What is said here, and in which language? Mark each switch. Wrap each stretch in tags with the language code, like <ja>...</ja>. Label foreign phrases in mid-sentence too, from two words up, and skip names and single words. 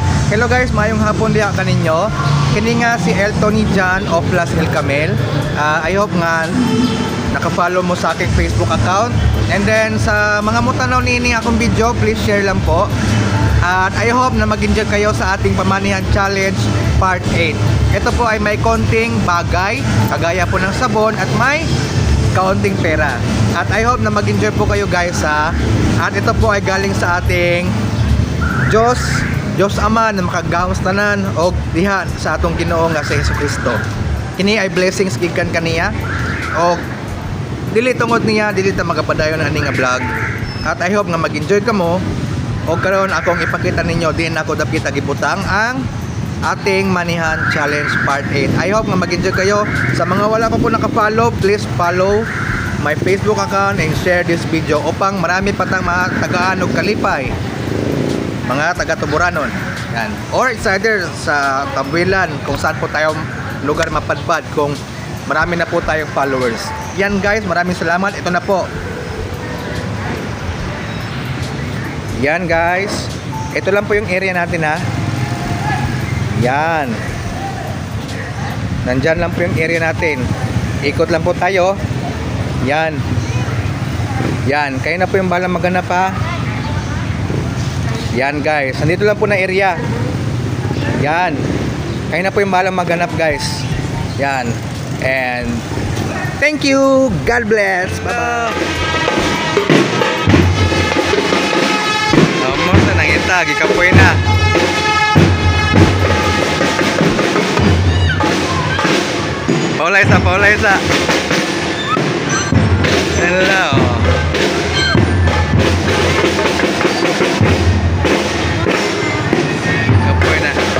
<ceb>Hello guys, mayong hapon diha kaninyo. Kini nga si El Tony Jan of Las El Camel.</ceb> <en>I hope</en> <ceb>nga naka-follow mo sa aking Facebook account.</ceb> <en>And then</en> <ceb>sa mga mutanaw niini akong video,</ceb> <en>please share</en> <ceb>lang po.</ceb> <tl>At</tl> <en>I hope</en> <tl>na mag-enjoy kayo sa ating pamanihan challenge part 8. Ito po ay may konting bagay, kagaya po ng sabon at may kaunting pera. At</tl> <en>I hope</en> <tl>na mag-enjoy po kayo guys ha. At ito po ay galing sa ating Diyos Ama</tl> <ceb>na makagahos tanan og diha sa atong Ginoo nga sa Jesucristo. Kini ay blessings gikan kaniya og dili tungod niya dili ta magapadayon ani nga vlog. At</ceb> <en>I hope</en> <ceb>nga mag-enjoy kamo og karon akong ipakita ninyo din ako dapit gibutang ang ating manihan challenge part 8.</ceb> <en>I hope</en> <tl>nga mag-enjoy kayo. Sa mga wala pa po naka-follow,</tl> <en>please follow my Facebook account and share this video</en> <tl>upang marami pa tang mga tagaan og kalipay, mga taga-Tuburanon. Yan.</tl> <en>Or it's either</en> <tl>sa Tambuilan kung saan po tayong lugar mapadpad kung marami na po tayong followers. Yan guys, maraming salamat. Ito na po. Yan guys. Ito lang po yung area natin ha. Yan. Nandyan lang po yung area natin. Ikot lang po tayo. Yan. Yan. Kayo na po yung balang maghanap ha. Yan guys. Nandito lang po na area. Yan. Kayo na po yung balang maghanap guys. Yan.</tl> <en>And thank you. God bless. Bye-bye.</en> <ceb>Nomor na nangita. Gikapoy na. Paulay sa. Hello. Kapoy na.</ceb>